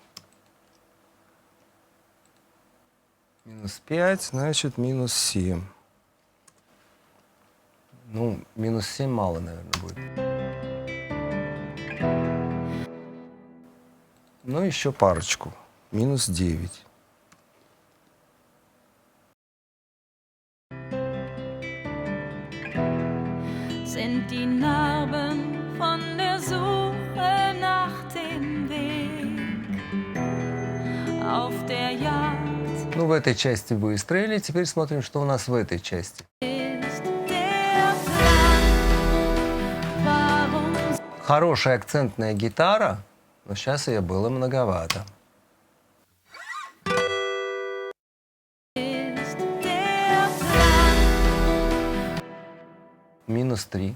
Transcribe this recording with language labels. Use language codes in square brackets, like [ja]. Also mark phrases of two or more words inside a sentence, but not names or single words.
[ru] Минус 5, значит, минус 7. Ну, минус 7 мало, наверное, будет. Ну, еще парочку. Минус 9. [de] Sind die Narben von der Suche nach dem Weg auf der Jagd. [ru] Ну, в этой части выстроили. Теперь смотрим, что у нас в этой части. Хорошая акцентная гитара, но сейчас ее было многовато. Минус 3.